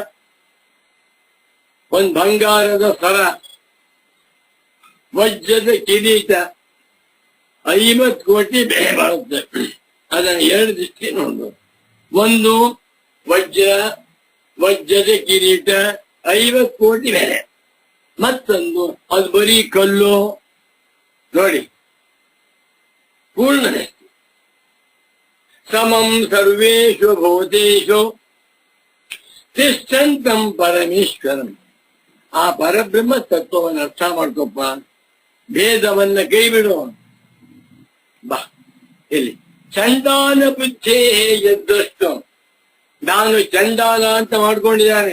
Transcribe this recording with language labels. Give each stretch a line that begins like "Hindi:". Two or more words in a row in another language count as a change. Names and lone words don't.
Kannada: ಒಂದು ಬಂಗಾರದ ಸರ, ವಜ್ರದ ಕಿರೀಟ 50 ಕೋಟಿ ಬೆಲೆ ಬಾಳುತ್ತೆ. ಅದನ್ನ ಎರಡು ದೃಷ್ಟಿ ನೋಡ್ಬೋದು. ಒಂದು ವಜ್ರದ ಕಿರೀಟ 50 ಕೋಟಿ ಬೆಲೆ, ಮತ್ತೊಂದು ಅದು ಬರೀ ಕಲ್ಲು. ನೋಡಿ, ಪೂರ್ಣ ದೃಷ್ಟಿ.
Sanskrit: ಸಮಂ ಸರ್ವೇಷು ಭೂತೇಷು ತಿಷ್ಠಂತಂ ಪರಮೇಶ್ವರಂ.
Kannada: ಆ ಪರಬ್ರಹ್ಮ ತತ್ವವನ್ನು ಅರ್ಥ ಮಾಡ್ಕೊಪ್ಪ. ಭೇದವನ್ನ ಕೈ ಬಿಡು. ಬಾ, ಇಲ್ಲಿ ಚಂಡಾಲ ಬುದ್ಧೇ ಎದ್ದಷ್ಟು ನಾನು ಚಂಡಾಲ ಅಂತ ಮಾಡ್ಕೊಂಡಿದ್ದಾನೆ.